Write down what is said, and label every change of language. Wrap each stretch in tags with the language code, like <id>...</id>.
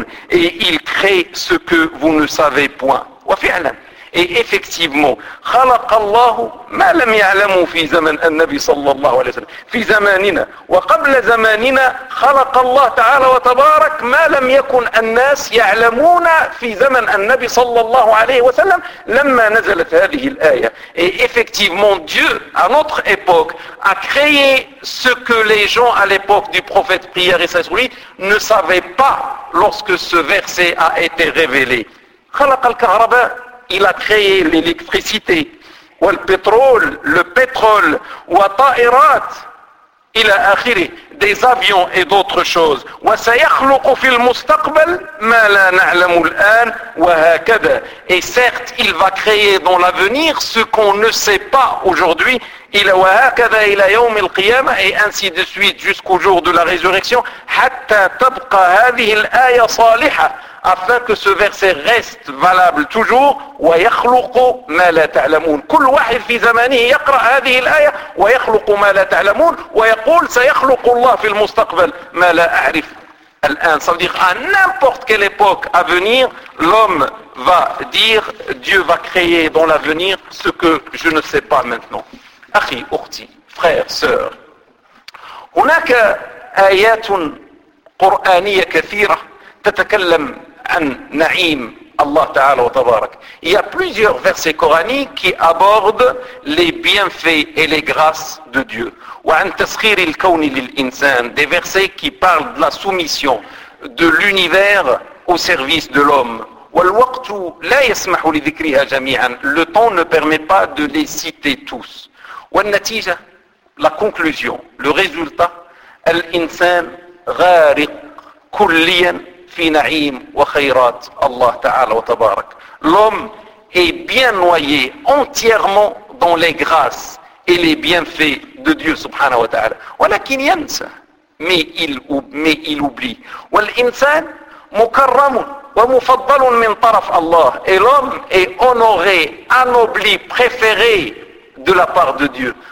<fr>Et il crée ce que vous ne savez point. Et effectivement,</fr> <ar>خلق الله ما لم يعلم في زمن النبي صلى الله عليه وسلم, في زماننا وقبل زماننا, خلق الله تعالى وتبارك ما لم يكن الناس يعلمون في زمن النبي صلى الله عليه وسلم لما نزلت هذه الآية.</ar> <fr>Et effectivement, Dieu à notre époque a créé ce que les gens à l'époque du prophète, prière et salut, ne savaient pas lorsque ce verset a été révélé.</fr> <ar>خلق الكهرباء,</ar> <fr>il a créé l'électricité, ou le pétrole, ou ta'irat, il a créé des avions et d'autres choses.</fr> <ar>Wa sayakhluqu fil mustaqbal ma la na'lamu al-an wa hakadha,</ar> <fr>et certes il va créer dans l'avenir ce qu'on ne sait pas aujourd'hui,</fr> <ar>إلى وهكذا إلى يوم القيامة</ar> <fr>et ainsi de suite jusqu'au jour de la résurrection</fr> <ar>حتى تبقى هذه الآية صالحة</ar> <fr>afin que ce verset reste valable toujours</fr> <ar>ويخلق ما لا تعلمون كل واحد في زمانه يقرأ هذه الآية ويخلق ما لا تعلمون ويقول سيخلق الله في المستقبل ما لا أعرف الآن</ar> <fr>ça veut dire à n'importe quelle époque à venir l'homme va dire Dieu va créer dans l'avenir ce que je ne sais pas maintenant</fr> <ar>أخي أختي</ar> <fr>frère sœur</fr> <ar>هناك آيات قرآنية كثيرة تتكلم عن نعيم الله تعالى وتبارك.</ar> <fr>Il y a plusieurs versets coraniques qui abordent les bienfaits et les grâces de Dieu.</fr> <ar>وعن تسخير الكون للإنسان.</ar> <fr>Des versets qui parlent de la soumission de l'univers au service de l'homme.</fr> <ar>والوقت لا يسمح لذكرها جميعا.</ar> <fr>Le temps ne permet pas de les citer tous.</fr> <ar>والنتيجة,</ar> <fr>la conclusion, le résultat,</fr> <ar>الإنسان غارق كليا في نعيم وخيرات الله تعالى وتبارك.</ar> <fr>L'homme est bien noyé entièrement dans les grâces et les bienfaits de Dieu</fr> <ar>سبحانه وتعالى. ولكن ينسى.</ar> <fr>Mais il oublie.</fr> <ar>والإنسان مكرم ومفضل من طرف الله.</ar> <fr>Et l'homme est honoré, anobli, préféré de la part de Dieu.</fr>